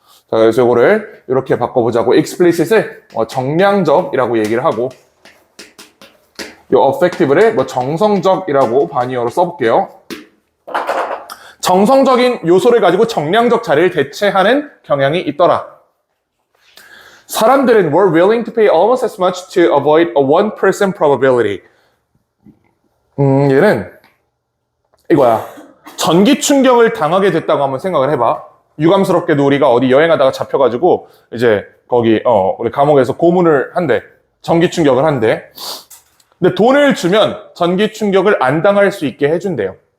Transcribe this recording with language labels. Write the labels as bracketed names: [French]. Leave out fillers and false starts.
[Korean] 자, 그래서 이거를 이렇게 바꿔보자고. explicit을 정량적이라고 얘기를 하고, 이 effective를 정성적이라고 반의어로 써볼게요. 정성적인 요소를 가지고 정량적 자리를 대체하는 경향이 있더라. 사람들은 [English] were willing to pay almost as much to avoid a 1% probability. [Korean] 얘는 이거야. 전기 충격을 당하게 됐다고 한번 생각을 해봐. 유감스럽게도 우리가 어디 여행하다가 잡혀가지고 이제 거기 우리 감옥에서 고문을 한대. 전기 충격을 한대. 근데 돈을 주면 전기 충격을 안 당할 수 있게 해준대요.